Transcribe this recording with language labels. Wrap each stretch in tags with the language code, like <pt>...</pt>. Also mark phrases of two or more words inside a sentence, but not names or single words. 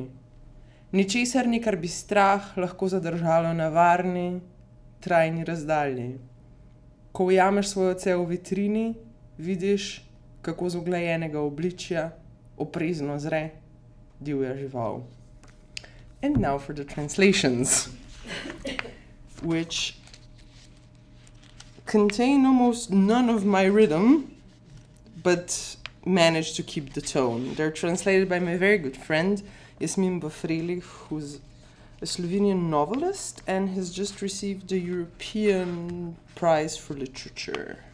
<sl>Ničesar ni, kar bi strah lahko zadržalo na varni, trajni razdalji. Ko ujameš svoj oce v vitrini, vidiš, kako z uglajenega obličja oprezno zre divja žival.</sl> <en>And now for the translations, which contain almost none of my rhythm, but manage to keep the tone. They're translated by my very good friend, Jasmin Bafreli, who's a Slovenian novelist and has just received the European Prize for Literature.</en>